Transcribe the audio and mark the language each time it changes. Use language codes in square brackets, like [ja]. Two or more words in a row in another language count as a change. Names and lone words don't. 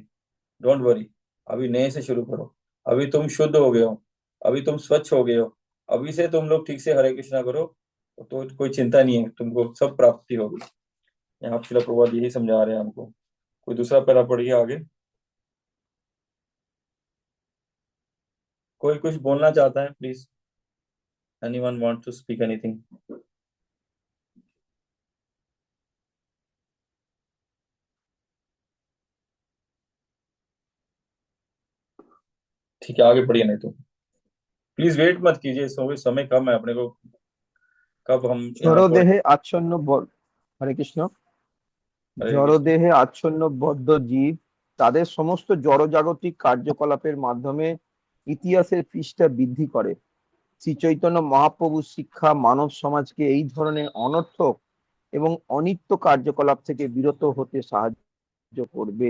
[en] don't worry, [hi] अभी नए से शुरू करो। अभी तुम शुद्ध हो गए हो, अभी तुम स्वच्छ हो गए हो, अभी से तुम लोग ठीक से हरे कृष्णा करो, तो कोई चिंता नहीं है, तुमको सब प्राप्ति होगी। यहाँ श्रील प्रभुपाद यही समझा रहे हैं हमको। कोई दूसरा पैरा पढ़िए आगे। कोई कुछ बोलना चाहता है, [en] Please, anyone want to speak anything? ठीक है, आगे पढ़िए, नहीं तो please wait मत कीजिए, समय कम है अपने को, कब हम यहाँ पढ़। [bn] জড়দেহে আচ্ছন্ন হরে কৃষ্ণ। [hi] हरे कृष्ण। [bn] জড়দেহে আচ্ছন্ন বদ্ধ জীব তাদের সমস্ত জড়জাগতিক কার্যকলাপের মাধ্যমে ইতিহাসের পৃষ্ঠা বৃদ্ধি করে। শ্রী চৈতন্য মহাপ্রভুর শিক্ষা মানব সমাজকে এই ধরনের অনর্থক এবং অনিত্য কার্যকলাপ থেকে বিরত হতে সাহায্য করবে।